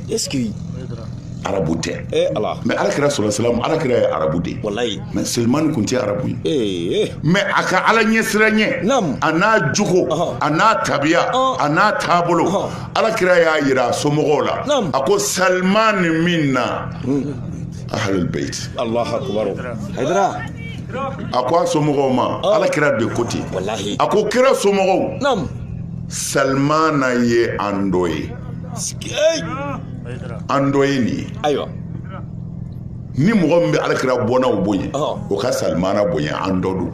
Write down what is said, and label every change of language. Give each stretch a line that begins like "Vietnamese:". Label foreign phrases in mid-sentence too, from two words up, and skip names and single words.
French: est-ce que
Bambara: arabu tɛ ala mais ala kɛra sɔlɔ ala kɛra ye arabu de wallahi mais Salman kun tɛ arabu ye mais a ka ala ɲɛ sira ɲɛ a n'a jogo a n'a tabiya a n'a taabolo ala kɛra y'a yira a somɔgɔw la a ko Salman minna
Arabic: أهل البيت الله أكبر haydara
Bambara: a ko a somɔgɔw ma ala kɛra de ko ten a ko kira somɔgɔw Salmana ye an dɔ ye an dɔ ye nin ye ayiwa ni mɔgɔ min bɛ ala kɛra bɔnnaw bonya o ka Salmana bonya an dɔ don